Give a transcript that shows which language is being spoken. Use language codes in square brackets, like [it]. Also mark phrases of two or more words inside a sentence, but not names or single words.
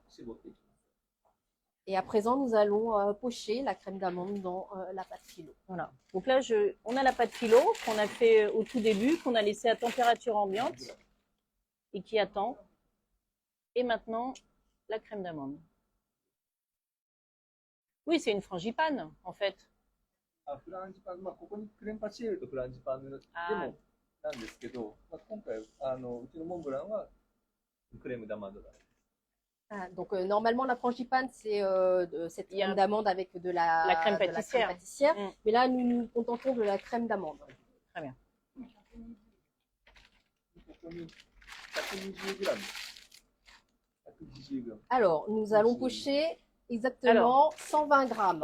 [fr] Et à présent, nous allons pocher la crème d'amande dans la pâte phyllo. Voilà. Donc là, on a la pâte phyllo qu'on a fait au tout début, qu'on a laissé à température ambiante et qui attend. Et maintenant, la crème d'amande. Oui, c'est une frangipane, en fait. [ja] フランジパン、ここにクレームパシエルとフランジパンでもなんですけど、今回うちのモンブランはクレームダマンドだ。 [fr] Donc normalement la frangipane c'est cette crème d'amande avec de la crème pâtissière. Mais là nous nous contentons de la crème d'amande. Très bien. Alors nous allons pocher exactement 120 grammes.